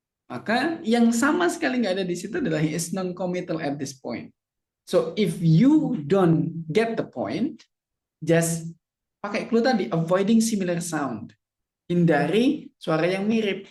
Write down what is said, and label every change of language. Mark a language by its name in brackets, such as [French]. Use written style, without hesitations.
[Indonesian] Maka yang sama sekali nggak ada di situ adalah [English] he is non-committal at this point. So if you don't get the point, just pakai clue tadi, avoiding similar sound. [Indonesian] Hindari suara yang mirip.